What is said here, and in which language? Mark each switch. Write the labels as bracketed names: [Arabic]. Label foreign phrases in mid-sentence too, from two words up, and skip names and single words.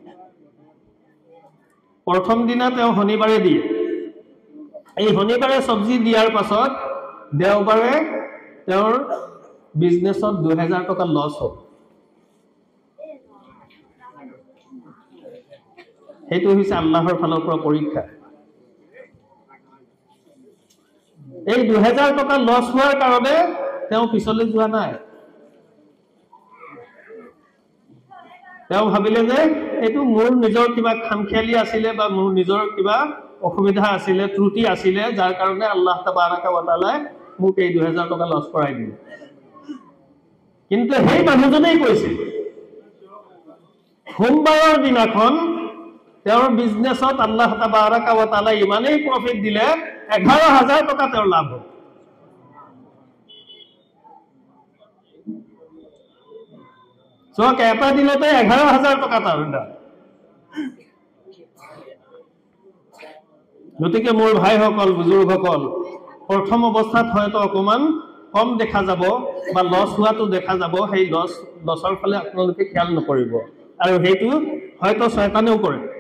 [Assamese] প্ৰথম দিনা তেওঁ শনিবাৰে দিয়ে এই শনিবাৰে সবজি দিয়াৰ পাছত দেওবাৰে তেওঁৰ বিজনেছত 2000 টকা লছ হ'ল হেতু হৈছে আল্লাহৰ ফালৰ পৰা পৰীক্ষা এই 2000 টকা লছ হোৱাৰ কাৰণে তেওঁ পিছলৈ যোৱা নাই তেওঁ ভাবিলে যে এটো মোৰ নিজৰ কিবা খামখেলি আছিল বা মোৰ নিজৰ কিবা অসুবিধা আছিল ত্ৰুটি আছিল যাৰ কাৰণে [Arabic] الله تبارك وتعالى [Assamese] মোক এই 2000 টকা লছ কৰাই দিলে কিন্তু সেই মানুহজনেই কৈছিল সোমবাৰৰ দিনাখন তেওঁৰ বিজনেছত [Arabic] الله تبارك وتعالى [Assamese] ইমানেই প্ৰফিট দিলে 11000 টকা তেওঁৰ লাভ হ'ল সো কেটা দিনতে 11000 টকা তাৰ গতিকে মোৰ ভাইসকল বুজুৰ্গসকল প্ৰথম অৱস্থাত হয়তো অকমান কম দেখা যাব বা লছ হোৱাটো দেখা যাব সেই লছৰ ফালে আপোনালোকে খেয়াল নকৰিব আৰু হেতু হয়তো শয়তানেও কৰে